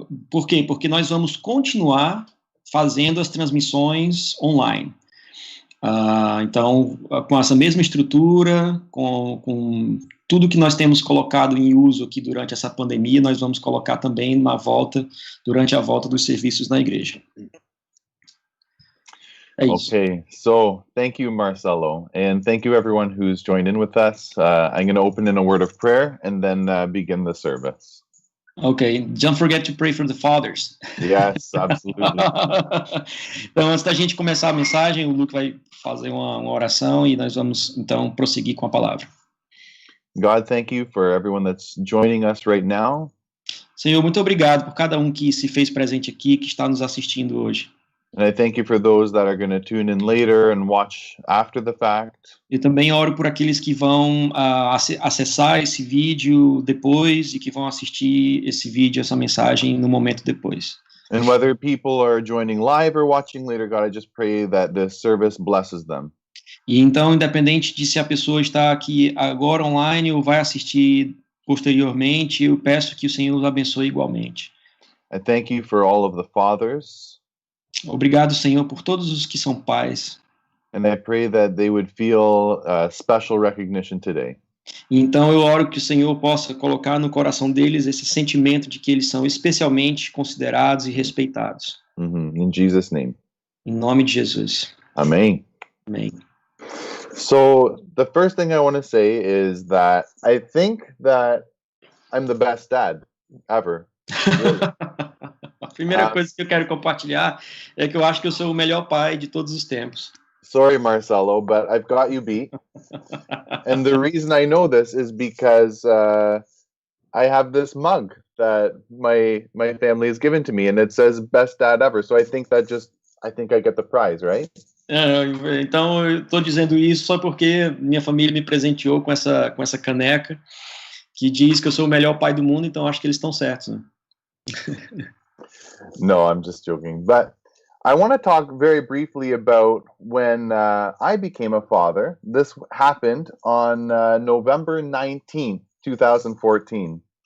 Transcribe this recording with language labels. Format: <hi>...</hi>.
<pt>Por quê? Porque nós vamos continuar fazendo as transmissões online. Então, com essa mesma estrutura, com tudo que nós temos colocado em uso aqui durante essa pandemia, nós vamos colocar também durante a volta dos serviços na igreja. É isso.</pt> <en>Okay, so thank you, Marcelo, and thank you everyone who's joined in with us. I'm going to open in a word of prayer and then begin the service. Okay, don't forget to pray for the fathers. Yes, absolutely.</en> <pt>Então, antes da gente começar a mensagem, o Luke vai fazer uma oração e nós vamos, então, prosseguir com a palavra.</pt> <en>God, thank you for everyone that's joining us right now.</en> <pt>Senhor, muito obrigado por cada um que se fez presente aqui, que está nos assistindo hoje.</pt> <en>And I thank you for those that are going to tune in later and watch after the fact.</en> <pt>Eu também oro por aqueles que vão acessar esse vídeo depois e que vão assistir esse vídeo, essa mensagem no momento depois.</pt> <en>And whether people are joining live or watching later, God, I just pray that this service blesses them.</en> <pt>E então, independente de se a pessoa está aqui agora online ou vai assistir posteriormente, eu peço que o Senhor os abençoe igualmente.</pt> <en>I thank you for all of the fathers.</en> <pt>Obrigado, Senhor, por todos os que são pais.</pt> <en>And I pray that they would feel special recognition today.</en> <pt>E então eu oro que o Senhor possa colocar no coração deles esse sentimento de que eles são especialmente considerados e respeitados.</pt> <en>In Jesus' name.</en> <pt>Em nome de Jesus.</pt> <en>Amen.</en> <pt>Amém.</pt> <en>So the first thing I want to say is that I think that I'm the best dad ever. Really.</en> <pt>primeira coisa que eu quero compartilhar é que eu acho que eu sou o melhor pai de todos os tempos.</pt> <en>Sorry, Marcelo, but I've got you beat. And the reason I know this is because I have this mug that my family has given to me, and it says "Best Dad Ever." So I think I get the prize, right?</en> <pt>Então eu estou dizendo isso só porque minha família me presenteou com essa caneca que diz que eu sou o melhor pai do mundo, então acho que eles estão certos, né?</pt> <en>No, I'm just joking. But I want to talk very briefly about when I became a father. This happened on November 19th, 2014.</en>